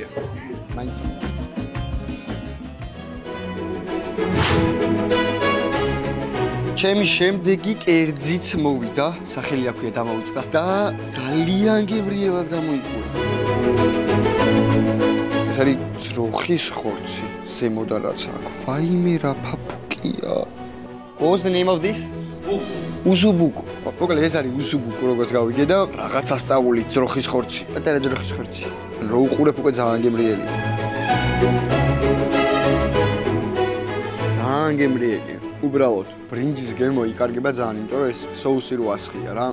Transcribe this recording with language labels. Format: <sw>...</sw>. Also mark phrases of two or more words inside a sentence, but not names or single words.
<ka>მაინც ჩემი შემდეგი კერძიც მოვიდა, სახელი აქვია დამოუწყდა და ძალიან გემრიელად გამოიყურა. ეს არის ძროხის ხორცი, ზემოდან რაც აქვს. ვაიმე რა ფაფუკია.</ka> <en>What was the name of this?</en> <ka>უზუბუკუ. მოკლედ ეს არის უზუბუკუ, როგორც გავიგე და რაღაცა სწავლი ძროხის ხორცი. პატარა ძროხის ხორცი. რო უყურებ უკვე ძალიან გემრიელია. ძალიან გემრიელია. უბრალოდ ბრინჯის გემო იკარგება ძალიან, იმიტომ რომ ეს соуსი რო ასხია რა.</ka>